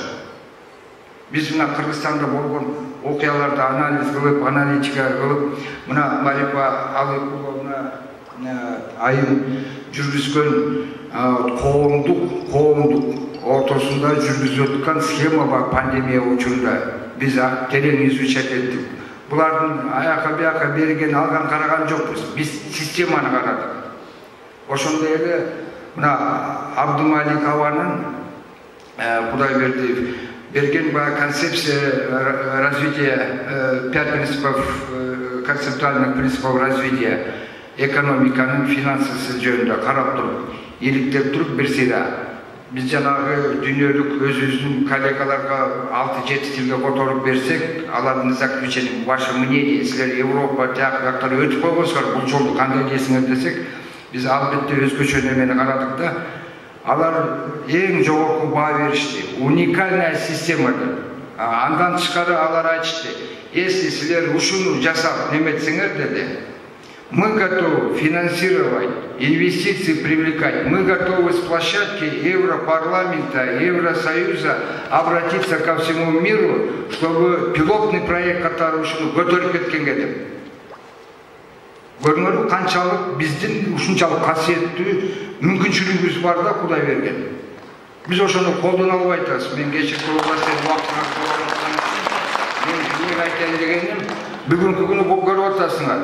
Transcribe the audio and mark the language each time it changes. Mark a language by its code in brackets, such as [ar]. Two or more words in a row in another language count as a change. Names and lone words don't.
[ky] Биз мына Кыргызстанда болгон окуяларды анализ кылып, аналитика кылып, мына Марипа Алыкуловна айым жүргүзгөн коомдук ортосунда жүргүзүп аткан схема бар пандемия учурунда. Биз терең изучать эттик. Булардын аяка бияка берген, алган караган жокпуз. Биз системаны карадык. Ошондой эле мына Абдумалик Аванын Кудайбердиев берген [ru] концепция развития, 5 принципов, концептуальных принципов [ky] развития экономиканын финансысы жөнүндө карап туруп, иликтеп туруп берсе да, биз жанагы дүйнөлүк өзүбүздүн коллегаларга 6-7 тилге которуп берсек, алардын [ru] заключением, ваше мнение, [ky] силер Европа жактары өтүп койгонсуңар, бул жолду кандай десиңер десек, биз албетте өзгөчө немени карадык да. Алар эң жогорку баа беришти. [ru] Уникальная система [ky] деп. Андан тышкары алар айтышты. Если силер ушуну жасап неметсеңер деди, [ru] мы готовы финансировать, инвестиции привлекать, мы готовы с площадки Европарламента, Евросоюза обратиться ко всему миру, чтобы пилотный проект [ky] катары ушуну көтөрүп кеткенге деп. Көрүңөр канчалык биздин ушунчалык касиеттүү мүмкүнчүлүгүбүз бар да Кудай берген. Биз ошону колдоно албай атабыз. Мен кечирки областын мен айтайын дегеним, бүгүнкү күнү көрүп атасыңар.